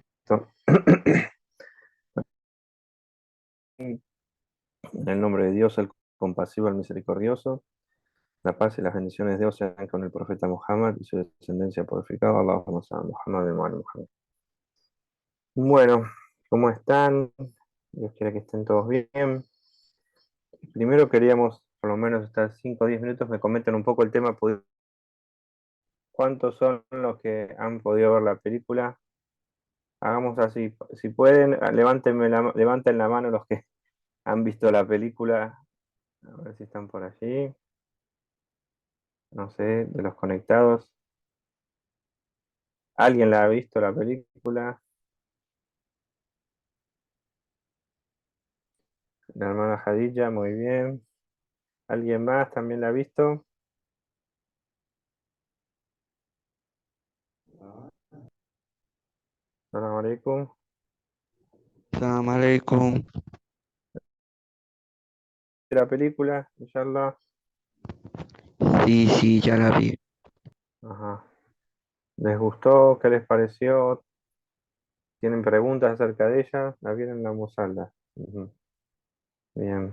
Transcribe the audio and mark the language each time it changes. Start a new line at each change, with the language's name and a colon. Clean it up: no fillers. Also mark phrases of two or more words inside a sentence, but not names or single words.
Spanish: Listo. En el nombre de Dios, el compasivo, el misericordioso, la paz y las bendiciones de Dios sean con el profeta Muhammad y su descendencia purificada.
Arabic: اللهم صل على محمد وعلى محمد.
Spanish: Bueno, ¿cómo están? Dios quiera que estén todos bien. Primero queríamos, por lo menos estar 5 o 10 minutos, me comenten un poco el tema. ¿Cuántos son los que han podido ver la película? Hagamos así, si pueden, levanten la mano los que han visto la película. A ver si están por allí. No sé, de los conectados. ¿Alguien la ha visto la película? La hermana Jadilla, muy bien. ¿Alguien más también la ha visto?
Arabic: سلام عليكم. سلام عليكم.
Spanish: La película,
Arabic: إن شاء الله.
Spanish: Sí, sí, ya la vi. Ajá. ¿Les gustó? ¿Qué les pareció? ¿Tienen preguntas acerca de ella? ¿La vieron en la Musalda? Ujú. Bien.